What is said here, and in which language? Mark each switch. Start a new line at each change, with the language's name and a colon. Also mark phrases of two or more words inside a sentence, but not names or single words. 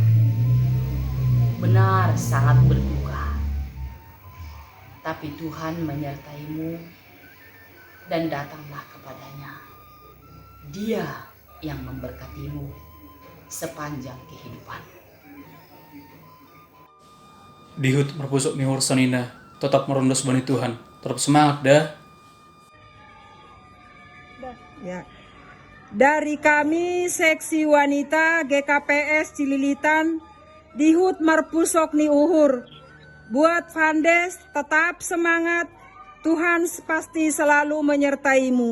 Indonesian: Benar, sangat berduka. Tapi Tuhan menyertaimu dan datanglah kepadanya. Dia yang memberkatimu sepanjang kehidupan.
Batak Simalungun: Dihut merpusuk nihur sanina, tetap merondos bani Tuhan.
Indonesian: Tetap semangat dah. Ya. Dari kami seksi wanita GKPS Cililitan
Batak Simalungun: Dihut Marpusok Ni Uhur.
Indonesian: Buat Fandes tetap semangat. Tuhan pasti selalu menyertaimu.